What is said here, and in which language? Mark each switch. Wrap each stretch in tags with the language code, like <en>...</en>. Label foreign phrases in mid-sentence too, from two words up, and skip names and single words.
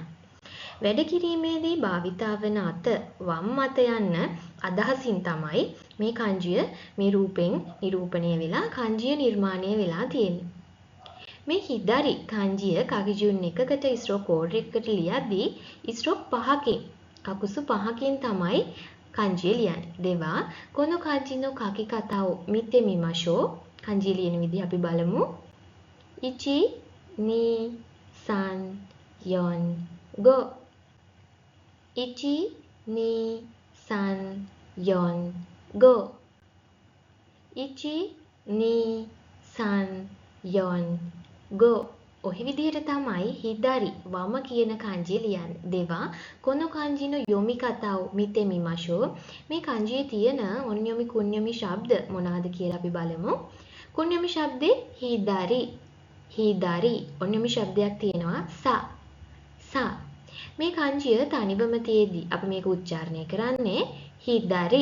<si>වැඩ කිරීමේදී භාවිතා වන අත වම් අත යන්න අදහසින් තමයි මේ kanjiය මේ රූපෙන් නිරූපණය වෙලා kanjiය නිර්මාණය වෙලා තියෙන්නේ. මේ හිදාරි kanjiය කගිජුන් එකකට</si> <en>stroke code</en> <si>එකකට ලියද්දී ස්ට්‍රෝක් 5කින් කකුසු 5කින් තමයි kanjiය ලියන්නේ.</si> <ja>では この 漢字 の 書き方 を 見て みましょう.</ja> <si>kanji ලියන විදිහ අපි බලමු. 1 2 3 4 5 1 2 3 4 5 1 2 3 4 5 ඔහි විදිහට තමයි හිදාරි වම කියන kanji ලියන්නේ.</si> <ja>では この 漢字 の 読み方 を 見て みましょう.</ja> <si>මේ kanjiයේ තියෙන</si> <ja>音読み 訓読み</ja> <si>ශබ්ද මොනවාද කියලා අපි බලමු. කුන්යොමි ශබ්දේ හිදාරි. හිදාරි ඔන්යොමි ශබ්දයක් තියෙනවා සා. සා. මේ kanjiය තනිවම තියේදී අපි මේක උච්චාරණය කරන්නේ හිදාරි.</si>